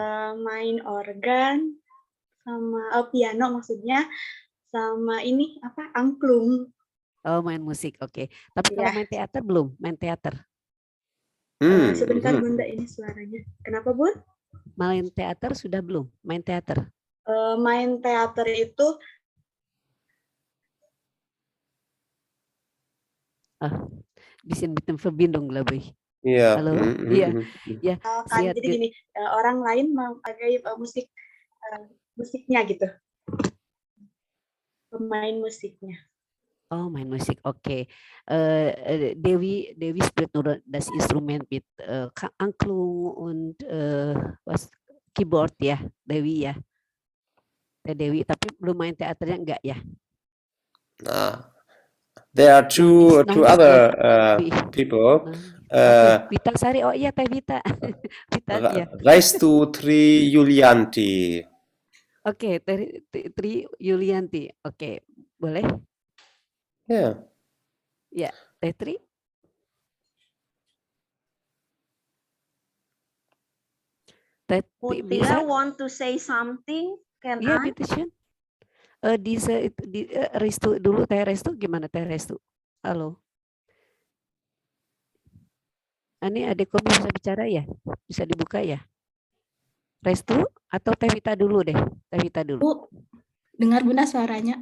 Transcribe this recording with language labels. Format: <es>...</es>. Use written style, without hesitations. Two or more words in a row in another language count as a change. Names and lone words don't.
<id>Main organ sama piano maksudnya, sama ini apa, angklung. Oh, main musik, oke. Tapi kalau main teater belum? Main teater? Sebentar Bunda, ini suaranya. Kenapa Bun? Main teater sudah belum? Main teater? Main teater itu</id> <de>bisschen mit dem Verbindung, glaube ich.</de> <id>Iya. Halo. Iya. Ya. Jadi gini, orang lain memakai musiknya gitu. Pemain musiknya. Oh, main musik.</id> <de>Oke. Dewi spielt nur das Instrument mit Angklung und was Keyboard ya, Dewi ya.</de> <id>Dewi, tapi belum main teaternya enggak ya? Nah.</id> <en>There are two other people.</en> <id>Vita Sari, oh iya Teh Vita. Vita ya. Reistu Tri Yulianti. Oke, Tri Yulianti. Oke, boleh? Ya. Ya, Teh Tri.</id> <en>Mutia want to say something? Can I?</en> <de>Bitte schön.</de> <id>Restu dulu, Teh Restu gimana Teh Restu? Halo. Ini adek Kobi bisa bicara ya? Bisa dibuka ya? Restu atau Tevita dulu deh? Tevita dulu. Bu, dengar Bunda suaranya.</id>